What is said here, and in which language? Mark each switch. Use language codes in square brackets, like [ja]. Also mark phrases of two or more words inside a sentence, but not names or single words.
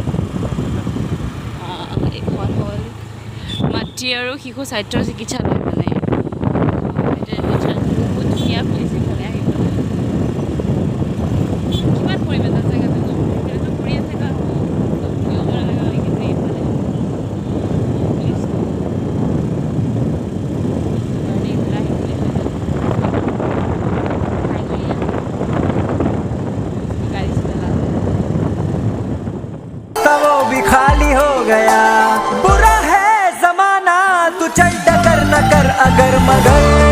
[as] এইখন হ'ল মাতৃ আৰু শিশু স্বাস্থ্য চিকিৎসালয় মানে বহুত ধুনীয়া প্লেচ এইফালে আহিবলৈ। কিমান পৰিমাণ আছে জেগাটো ফুৰি আছে কাৰণ ফুৰিব পৰা জেগা হৈ কিন্তু এইফালে [hi] खाली हो गया बुरा है जमाना तू चल डगर न कर अगर मगर